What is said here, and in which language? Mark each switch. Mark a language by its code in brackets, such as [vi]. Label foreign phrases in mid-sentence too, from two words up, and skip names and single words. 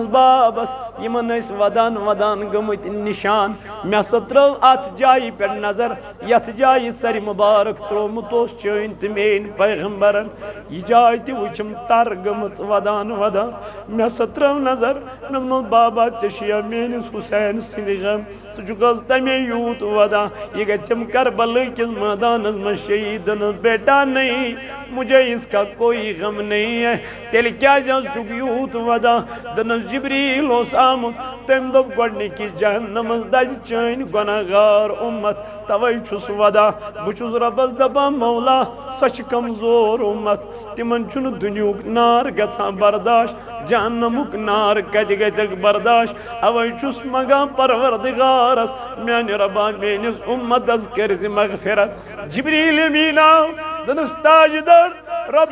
[ks] بابس یِمن ٲسۍ ودان ودان گٔمٕتۍ نِشان مےٚ ہسا ترٲو اتھ جایہِ پٮ۪ٹھ نظر یتھ جایہِ سرِ مُبارک ترٛوومُت اوس چٲنۍ تہٕ میٲنۍ پیغمبرن یہِ جاے تہِ وٕچھِم تر گٔمٕژ ودان ودان مےٚ ہسا ترٲو نظر مےٚ دوٚپمس بابا ژےٚ چھُیا میٲنِس حُسین سٕنٛدِ غم ژٕ چھُکھ حظ تمے یوٗت ودان یہِ گژھٮ۪م کربلہٕ کِس مٲدانس منٛز شہیٖد دوٚپنس [ur] بیٹا نہیں مجھے اس کا کوئی غم نہیں ہے [ks] تیٚلہِ کیازِ حظ چھُکھ یوٗت ودان دنس جبریل اوس آمت تم دب گۄڈنِکِس جہنمس دزِ چٲنۍ گۄناہگار اُمت توے چھُس ودا بہٕ چھُس رۄبس دپان مولا سۄ چھِ کمزور اُمت تِمن چھُنہٕ دُنیُہُک نار گژھان برداش جہنمُک نار کتہِ گژھٮ۪کھ برداش اوے چھُس منگان پروردگارس میانہِ رۄبا میٲنِس اُمتس کٔرزِ مغفرت جبریل امیٖن آو دوٚپنس تاجدار رۄب